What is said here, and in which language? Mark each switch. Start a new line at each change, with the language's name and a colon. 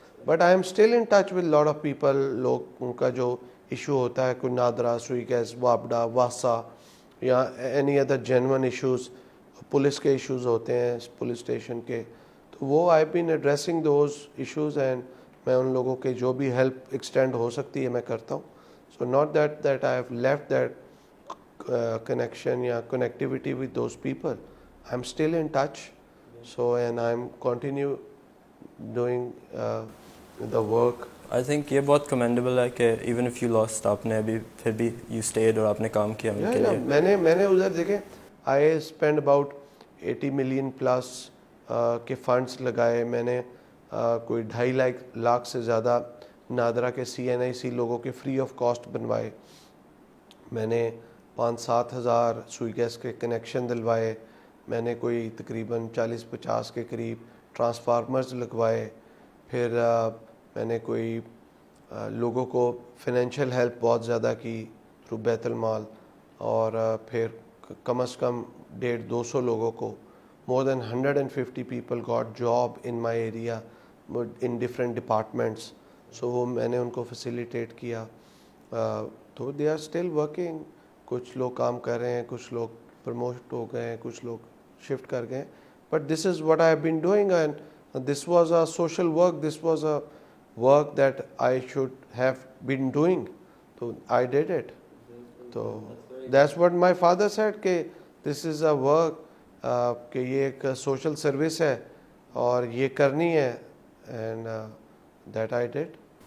English: But I am still in touch with lot of people.
Urdu: لوگ ان کا جو issue ہوتا ہے, کوئی نادرا, سوئی گیس, وابڈا, واسا, یا any other genuine issues, police کے ایشوز ہوتے ہیں, پولیس اسٹیشن کے, تو وہ
English: I been addressing those issues,
Urdu: اینڈ میں ان لوگوں کے جو بھی ہیلپ ایکسٹینڈ ہو سکتی ہے میں کرتا ہوں.
English: So not that I have left that connection یا connectivity with those people. I'm still in touch, so and I'm continue doing the work.
Urdu: I think یہ بہت commendable ہے کہ
English: even if you lost,
Urdu: آپ نے ابھی پھر بھی
English: you stayed
Urdu: اور آپ نے کام کیا ان کے لیے. میں نے ادھر دیکھیں,
English: I spent about 80 million plus
Urdu: کے فنڈس لگائے. میں نے کوئی 2.5 لاکھ سے زیادہ نادرا کے CNIC لوگوں کے فری آف کاسٹ بنوائے. میں نے 5-7 ہزار سوئی گیس کے کنیکشن دلوائے. میں نے کوئی تقریباً 40-50 کے قریب ٹرانسفارمرز لگوائے. پھر میں نے کوئی لوگوں کو فنینشیل ہیلپ بہت زیادہ کی تھرو بیت المال, اور پھر کم از کم 150-200 لوگوں کو,
English: more than 150 people got job in my area in different departments.
Urdu: So وہ میں نے ان کو فیسیلیٹیٹ کیا.
English: تو they are still working.
Urdu: کچھ لوگ کام کر رہے ہیں, کچھ لوگ پروموٹ ہو گئے ہیں, کچھ لوگ شفٹ کر گئے.
English: But this is what I have been doing, and this was a social work, this was a work that I should have been doing, تو I did it. تو that's what my father said کہ this is a work,
Urdu: کہ یہ ایک social service ہے اور یہ کرنی ہے,
English: And that I did.